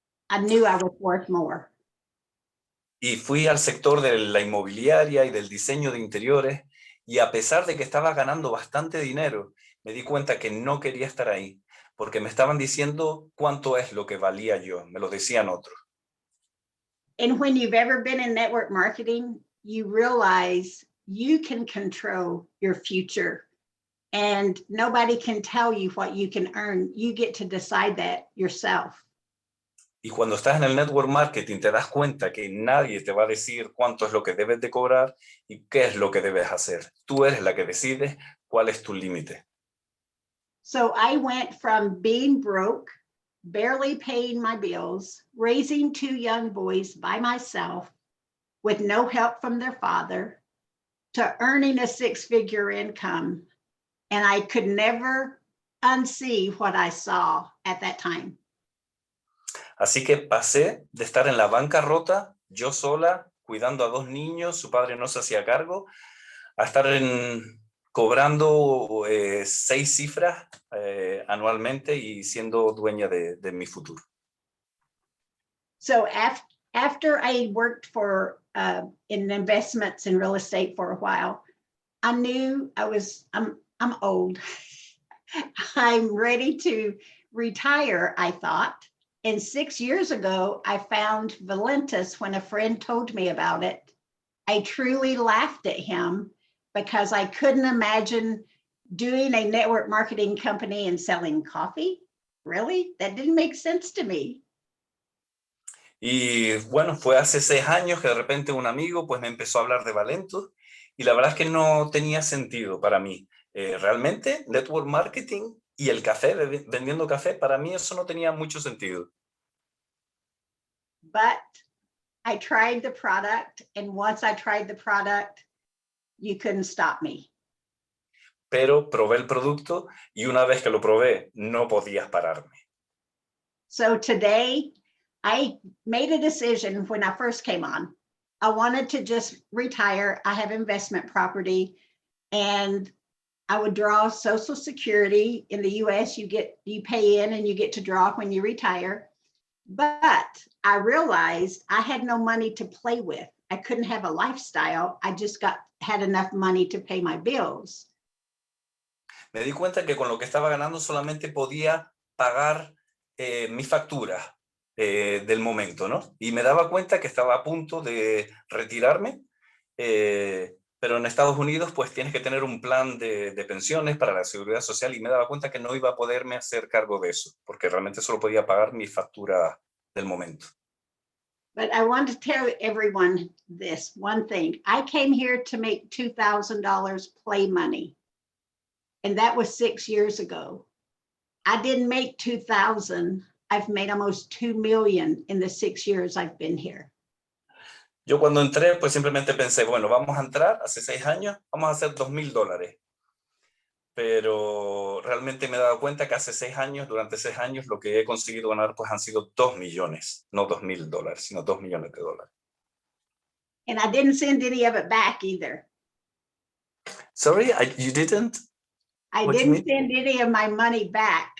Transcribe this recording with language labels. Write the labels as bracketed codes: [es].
[en] I knew I was worth more. [es] Y fui al sector de la inmobiliaria y del diseño de interiores, y a pesar de que estaba ganando bastante dinero, me di cuenta que no quería estar ahí, porque me estaban diciendo cuánto es lo que valía yo, me lo decían otros. [en] And when you've ever been in network marketing, you realize you can control your future and nobody can tell you what you can earn. You get to decide that yourself. [es] Y cuando estás en el network marketing te das cuenta que nadie te va a decir cuánto es lo que debes de cobrar y qué es lo que debes hacer. Tú eres la que decides cuál es tu límite. [en] So I went from being broke, barely paying my bills, raising two young boys by myself with no help from their father, to earning a six-figure income. And I could never unsee what I saw at that time. [es] Así que pasé de estar en la bancarrota, yo sola, cuidando a dos niños, su padre no se hacía cargo, a estar cobrando 6 cifras anualmente y siendo dueña de mi futuro. [en] So after I worked for in investments in real estate for a while, I knew I'm old. I'm ready to retire, I thought. And 6 years ago, I found Valentis when a friend told me about it. I truly laughed at him because I couldn't imagine doing a network marketing company and selling coffee. Really? That didn't make sense to me. [es] Y bueno, fue hace 6 años que de repente un amigo pues me empezó a hablar de Valentus y la verdad es que no tenía sentido para mí. Realmente, network marketing y el café, vendiendo café, para mí eso no tenía mucho sentido. [en] But I tried the product, and once I tried the product, you couldn't stop me. [es] Pero probé el producto y una vez que lo probé, no podías pararme. [en] So today, I made a decision when I first came on. I wanted to just retire. I have investment property, and I would draw Social Security. In the US, you pay in and you get to draw when you retire. But I realized I had no money to play with. I couldn't have a lifestyle. I just had enough money to pay my bills. [es] Me di cuenta que con lo que estaba ganando solamente podía pagar mis facturas del momento, ¿no? Y me daba cuenta que estaba a punto de retirarme, pero en Estados Unidos pues tienes que tener un plan de pensiones para la seguridad social y me daba cuenta que no iba a poderme hacer cargo de eso, porque realmente solo podía pagar mi factura del momento. [en] But I want to tell everyone this one thing. I came here to make $2,000 play money, and that was 6 years ago. I didn't make 2,000. I've made almost 2 million in the 6 years I've been here. [es] Yo cuando entré, pues simplemente pensé, bueno, vamos a entrar, hace 6 años, vamos a hacer $2,000. Pero realmente me he dado cuenta que hace 6 años, durante 6 años, lo que he conseguido ganar pues han sido 2 millones, no $2,000, sino $2 millones. [en] And I didn't send any of it back either. Sorry, you didn't? I What do you didn't send any of my money back.